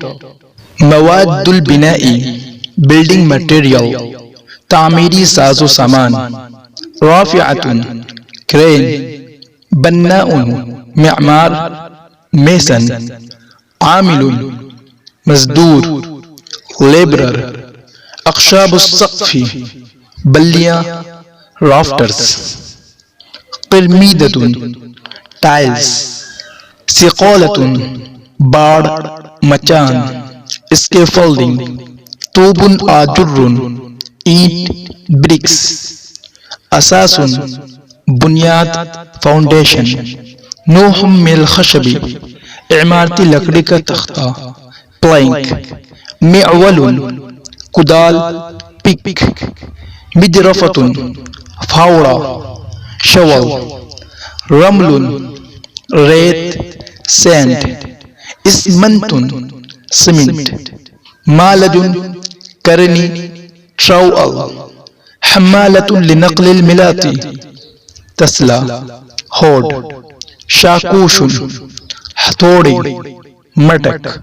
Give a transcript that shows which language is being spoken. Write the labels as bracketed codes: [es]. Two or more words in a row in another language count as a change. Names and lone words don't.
[ar] مواد البناء [en] building material [ur] تعمیری ساز و سامان، [ar] رافعۃ کرین، بناء معمار میسن، عامل مزدور، لیبرر، اخشاب السقف بلیاں رافٹرز، قرمیدۃ ٹائلز، سقالۃ [ur] باڑ مچان، [ar] اسکیفولڈنگ، طوب آجر اینٹ برکس، اساس بنیاد فاؤنڈیشن، نوح من الخشب [ur] عمارتی لکڑی کا تختہ، پلینک، معول کدال پک، مجرفۃ پھاوڑا شول، رمل [ar] ریت سینڈ، اسمنت سیمنٹ، مالج کرنی ٹراؤل، حمالۃ لنقل الملاط تسلا ہوڈ، شاکوش [ur] ہتھوڑی مٹک،